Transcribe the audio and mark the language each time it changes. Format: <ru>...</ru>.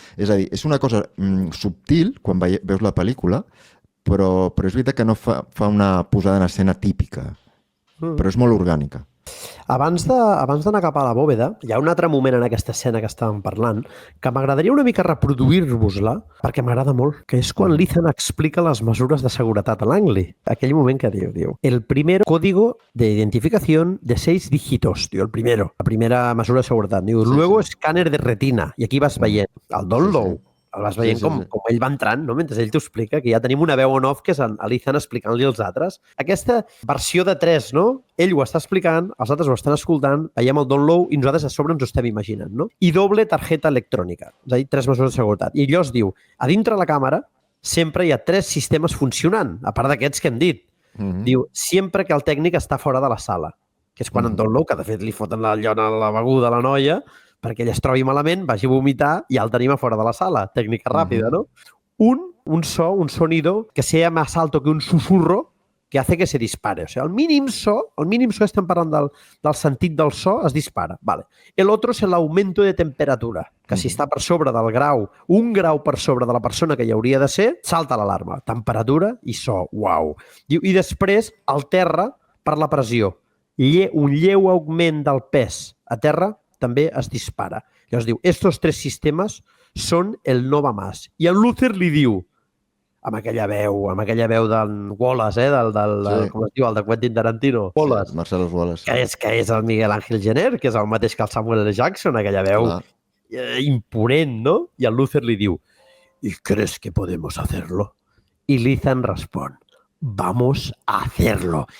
<ca>És a dir, és una cosa subtil quan veus la pel·lícula, però és veritat que no fa una posada en escena típica, però és molt orgànica. Abans d'anar cap a la bòveda, hi ha un altre moment en aquesta escena que estàvem parlant que m'agradaria una mica reproduir-vos-la perquè m'agrada molt, que és quan l'Ethan explica les mesures de seguretat a Langley. Aquell moment que diu,</ca> <es>el primer código de identificación de 6 dígitos,</es> <ca>diu, la primera mesura de seguretat. Diu, luego escàner de retina, i aquí vas veient el Don Lowe, el vas veient com ell va entrant, no? Mentre ell t'ho explica, que ja tenim una veu en off que és l'Ethan explicant-li als altres. Aquesta versió de 3, no? Ell ho està explicant, els altres ho estan escoltant, veiem el Don Lowe i nosaltres a sobre ens ho estem imaginant, no? I doble targeta electrònica, és a dir, 3 mesures de seguretat. I allò es diu, a dintre la càmera sempre hi ha 3 sistemes funcionant, a part d'aquests que hem dit. Diu, sempre que el tècnic està fora de la sala, que és quan en Don Lowe, que de fet li foten la llona a la beguda a la noia, perquè ella es trobi malament, vagi a vomitar i ja el tenim a fora de la sala. Tècnica ràpida, ¿no?</ca> <es>Un sonido que sea más alto que un susurro que hace que se dispare. O sea,</es> <ca>el mínim so, estem parlant del sentit del so, es dispara.</ca> <es>Vale. El otro es el aumento de temperatura,</es> <ca>que si està per sobre del grau, 1 grau per sobre de la persona que hi hauria de ser, salta l'alarma. Temperatura i so. Uau. I després, al terra, per la pressió. Un lleu augment del pes a terra també es dispara. Llavors diu, estos 3 sistemes són</ca> <es>el no va más.</es> <ca>I el Luther li diu, amb aquella veu d'en Wallace, com es diu, el de Quentin Tarantino. Wallace. Marcelo Wallace. Que és el Miguel Ángel Jenner, que és el mateix que el Samuel L. Jackson, aquella veu imponent, no? I el Luther li diu,</ca> <es>¿y crees que podemos hacerlo?</es> <ca>I l'Ethan respon,</ca> <es>vamos a hacerlo.</es>